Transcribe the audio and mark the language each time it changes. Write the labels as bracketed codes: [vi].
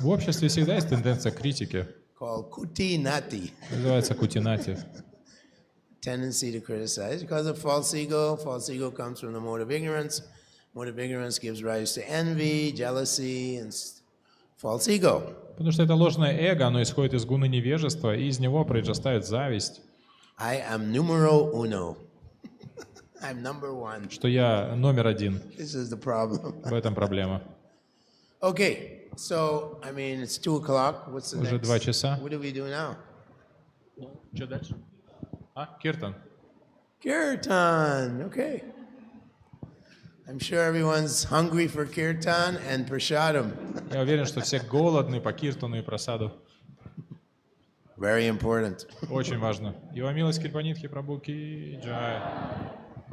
[ru] В обществе всегда есть тенденция к критике. [en] Called kuti nati. [ru] Называется кутинати. [en] Tendency to criticize because of false ego. False ego comes from the mode of ignorance. Mode of ignorance gives rise to envy, jealousy, and false ego. [ru] Потому что это ложное эго, оно исходит из гуны невежества, и из него произрастает зависть. [en] I am numero uno. I'm number one. [ru] Что я номер один. [en] This is the problem. [ru] В этом проблема. [en] Okay, so, I mean, it's 2 o'clock. What's the [ru] Уже [en] next? [ru] 2 часа. [en] What do we do now? [ru] Что дальше? Киртан. [en] Kirtan, okay. I'm sure everyone's hungry for kirtan and prashadam. [ru] Я уверен, что все голодны по киртану и прасаду. [en] Very important. [ru] Очень важно. Его милость Крипанидхи Прабху ки джай.